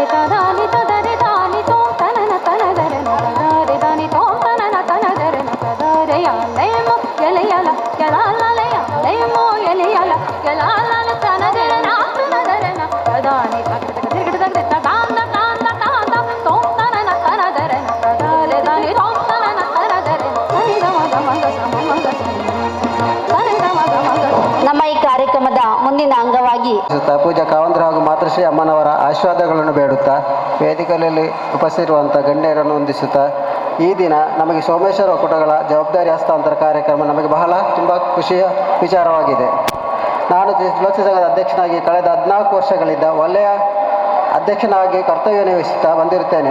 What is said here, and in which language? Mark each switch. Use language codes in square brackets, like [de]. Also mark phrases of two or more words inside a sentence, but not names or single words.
[kn] ತದಾನಿ ತದರೆ ದಾನಿ ತೋಂತನನ ತನದರನ ತದರೆ ದಾನಿ ತೋಂತನನ ತನದರನ ತದರೆ ಯಾಲೇಮೋ ಎಲೆಯಲ ಕೆಲಾಲಯ ಲೇಮೋ ಎಲೆಯಲ ಕೆಲಾಲಲ ತನದರನ ತನದರನ ತದಾನಿ ತಗದಗದಗದ ತದಾನ ತಾನ ತಾನ ತೋಂತನನ ತನದರನ ತದರೆ ದಾನಿ ತೋಂತನನ ತನದರನ ತನಿದ ಮಗ ಮಗ ಸಮ ಮಗ ತನಿದ ಮಗ ಮಗ. ನಮ್ಮ ಈ ಕಾರ್ಯಕ್ರಮದ ಮುಂದಿನ ಅಂಗವಾಗಿ ಪೂಜಾ ಕಾವಂದ್ರ ಹಾಗೂ ಮಾತೃಶ್ರೀ ಅಮ್ಮನವರ ಆಶೀರ್ವಾದಗಳನ್ನು ಬೇಡುತ್ತಾ ವೇದಿಕೆಯಲ್ಲಿ ಉಪಸ್ಥಿತಿರುವಂಥ ಗಣ್ಯರನ್ನು ಹೊಂದಿಸುತ್ತಾ ಈ ದಿನ ನಮಗೆ ಸೋಮೇಶ್ವರ ಒಕ್ಕೂಟಗಳ ಜವಾಬ್ದಾರಿ ಹಸ್ತಾಂತರ ಕಾರ್ಯಕ್ರಮ ನಮಗೆ ಬಹಳ ತುಂಬ ಖುಷಿಯ ವಿಚಾರವಾಗಿದೆ. ನಾನು ತುಳಸಿ ಸಂಘದ ಅಧ್ಯಕ್ಷನಾಗಿ ಕಳೆದ 14 ವರ್ಷಗಳಿಂದ ಒಳ್ಳೆಯ ಅಧ್ಯಕ್ಷನಾಗಿ ಕರ್ತವ್ಯ ನಿರ್ವಹಿಸುತ್ತಾ ಬಂದಿರುತ್ತೇನೆ.